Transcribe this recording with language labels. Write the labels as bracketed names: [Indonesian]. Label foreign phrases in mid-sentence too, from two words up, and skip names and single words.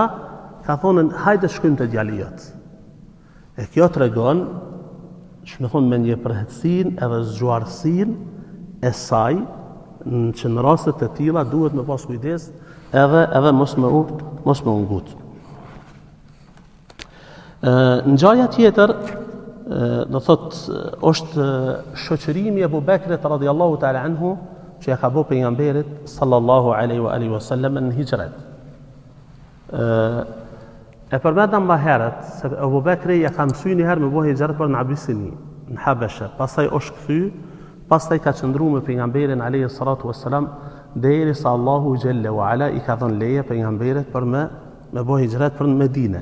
[Albanian] Ka thonë hajde shkojmë te djali jot. E kjo tregon, ç'më thon me një përhetësinë edhe zgjuarsinë e saj, që në raste të tilla duhet me pas kujdes edhe mos me ungut. Ngjarja tjetër do thot është shoqërimi e Abu Bekrit [Arabic] رضي الله تعالى عنه [Albanian] që ja ka bëu pejgamberit [Arabic] صلى الله عليه وآله وسلم [Albanian] në hijret. E përmendëm më herët se Abu Bekri ja ka mësuar një herë me bëu hijret për në Abisini, në Habeshe, pastaj është kthy, pastaj ka qëndruar me pejgamberin [Arabic] عليه الصلاة والسلام [Albanian] derisa Allahu [Arabic] جل وعلا [Albanian] i ka dhënë leje pejgamberit për me bëu hijret për në Medinë.